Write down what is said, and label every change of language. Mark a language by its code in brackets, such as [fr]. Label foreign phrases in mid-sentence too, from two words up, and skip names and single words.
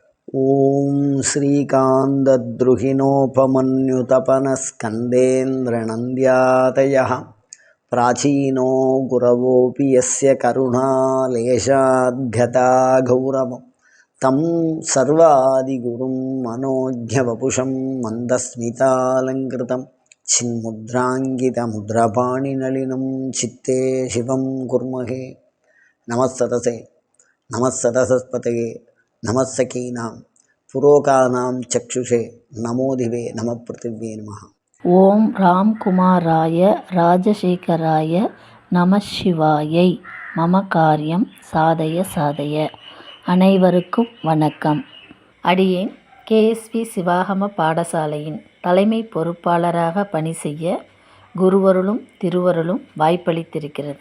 [sa] ॐ श्रीकान्तद्रुहिणोपमन्युतपनस्कन्देन्द्रनन्द्यातयः प्राचीनो गुरवोऽपि यस्य करुणालेशाद्गता गौरवं तं सर्वादिगुरुं मनोज्ञवपुषं मन्दस्मितालङ्कृतं चिन्मुद्राङ्कितमुद्रपाणिनलिनं चित्ते शिवं कुर्महे। नमस्सतसे नमस्सतसस्पतये नमस्सखीनां पुरोकानां चक्षुषे नमोदिवे नमः पृथिव्ये नमः। ॐ रामकुमाराय राजशेखराय नम शिवायै. मम कार्यं साधय साधय. [ta] அனைவருக்கும் வணக்கம். அடியேன் கேஎஸ்வி சிவாகம பாடசாலையின் தலைமை பொறுப்பாளராக பணி செய்ய குருவருளும் திருவருளும் வாய்ப்பளித்திருக்கிறது.